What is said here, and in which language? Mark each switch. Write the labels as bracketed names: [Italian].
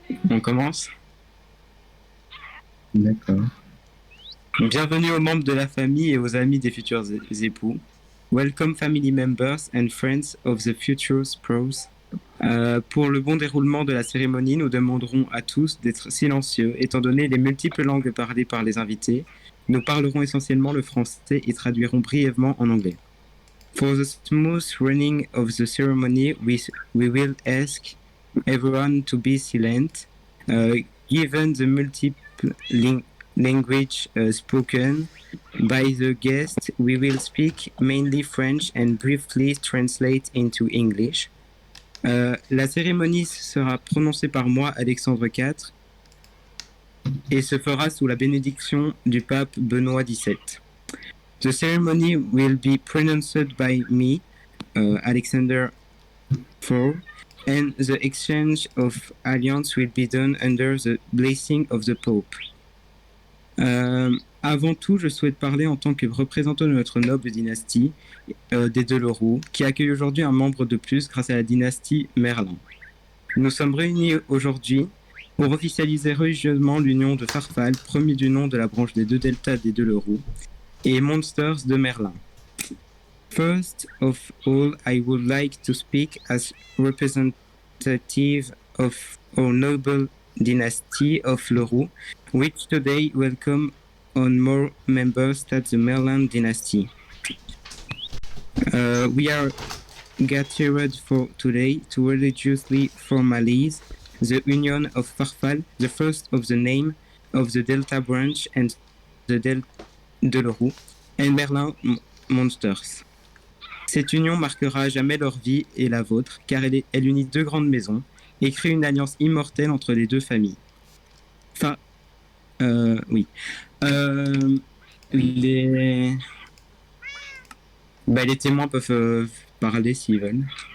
[French] On commence. D'accord. Bienvenue aux membres de la famille et aux amis des futurs époux. [English] Welcome family members and friends of the future spouses. [French] Pour le bon déroulement de la cérémonie, nous demanderons à tous d'être silencieux, étant donné les multiples langues parlées par les invités. Nous parlerons essentiellement le français et traduirons brièvement en anglais. [English] For the smooth running of the ceremony, we will ask everyone to be silent. Given the multiple language spoken by the guests, we will speak mainly French and briefly translate into English. [French] La cérémonie sera prononcée par moi, Alexandre IV, et se fera sous la bénédiction du pape Benoît XVII. [English] The ceremony will be pronounced by me, Alexander IV, and the exchange of alliance will be done under the blessing of the Pope. [French] Avant tout, je souhaite parler en tant que représentant de notre noble dynastie des Delerou, qui accueille aujourd'hui un membre de plus grâce à la dynastie Merlin. Nous sommes réunis aujourd'hui pour officialiser religieusement l'union de Farfal, premier du nom de la branche des deux deltas des Delerou, et Monsters de Merlin. [English] First of all, I would like to speak as representative of our noble dynasty of Leroux, which today welcome on more members than the Merlin dynasty. We are gathered for today to religiously formalize the union of Farfal, the first of the name of the Delta branch and the Delta de Leroux, and Merlin Monsters. [French] Cette union marquera à jamais leur vie et la vôtre, car elle unit deux grandes maisons et crée une alliance immortelle entre les deux familles. Enfin, oui. Les témoins peuvent parler s'ils veulent.